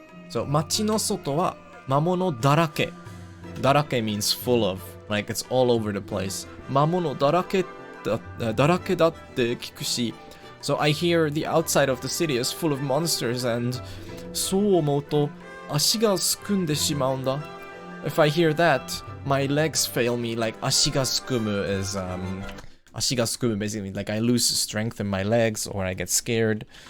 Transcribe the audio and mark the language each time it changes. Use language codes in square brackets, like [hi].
[ja] So 街の外は魔物だらけ。 [en] だらけ means full of, like it's all over the place. [ja] 魔物だらけだって聞くし。 [en] So I hear the outside of the city is full of monsters and [ja] そう思うと足がすくんでしまうんだ. [en] If I hear that, my legs fail me. Like [ja] 足がすくむ [en] is 足がすくむ basically like I lose strength in my legs or I get scared.